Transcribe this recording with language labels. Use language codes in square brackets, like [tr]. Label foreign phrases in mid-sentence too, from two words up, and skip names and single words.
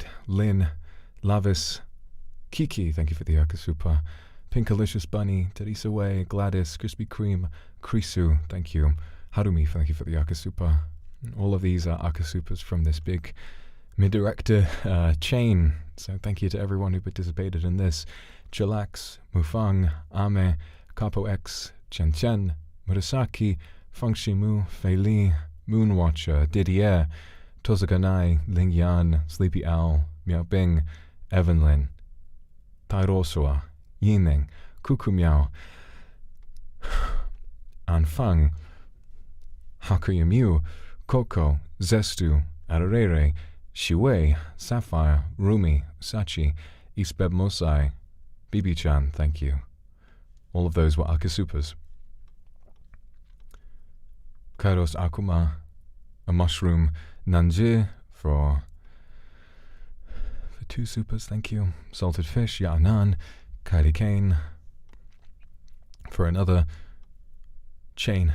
[en] Lynn, Lavis, Kiki, thank you for the Akasupa. Pinkalicious Bunny, Teresa Way, Gladys, Krispy Kreme, Krisu, thank you. Harumi, thank you for the Akasupa. All of these are Akasupas from this big mid-director chain. So thank you to everyone who participated in this. Chillax, Mufang, Ame, Capo X, Chen, Murasaki, Fengshimu, Fei Li, Moonwatcher, Didier, Tozaganai, Ling Yan, Sleepy Owl, Miao Bing, Evanlin, Tairosua, Yining, Kuku Miao, Anfang, Hakuyamu, Coco, Zestu, Ararere, Shiwei, Sapphire, Rumi, Sachi, Isbeb Mosai, Bibi-chan, thank you. All of those were Akasupas. Kairos Akuma, a mushroom, Nanji for 2 supers, thank you. Salted fish, Ya'anan, Kairi Kane for another chain.